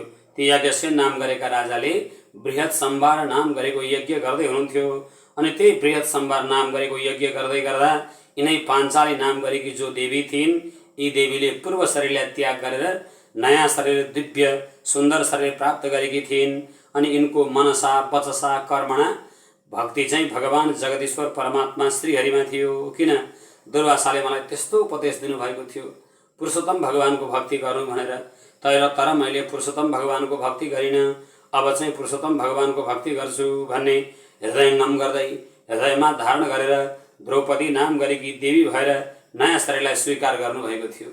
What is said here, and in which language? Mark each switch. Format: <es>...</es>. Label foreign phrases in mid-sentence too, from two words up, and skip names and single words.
<ne>ती याज्ञसेन नाम गरेका राजाले बृहत सम्भार नाम गरेको यज्ञ गर्दै हुनुहुन्थ्यो। अनि त्यही बृहत सम्भार नाम गरेको यज्ञ गर्दै गर्दा यिनै पाञ्चाली नाम गरेकी जो देवी थिइन्, यी देवीले पूर्व शरीरलाई त्याग गरेर नयाँ शरीर, दिव्य सुन्दर शरीर प्राप्त गरेकी थिइन्। अनि यिनको</ne> <sa>मनसा वचसा कर्मणा</sa> <ne>भक्ति चाहिँ भगवान जगदीश्वर परमात्मा श्रीहरिमा थियो। किन दुर्वासाले मलाई त्यस्तो उपदेश दिनुभएको थियो पुरुषोत्तम भगवानको भक्ति गर्नु भनेर, तर मैले पुरुषोत्तम भगवानको भक्ति गरिनँ, अब चाहिँ पुरुषोत्तम भगवानको भक्ति गर्छु भन्ने हृदयङ्गम गर्दै हृदयमा धारण गरेर द्रौपदी नाम गरेकी देवी भएर नयाँ शरीरलाई स्वीकार गर्नुभएको थियो।</ne>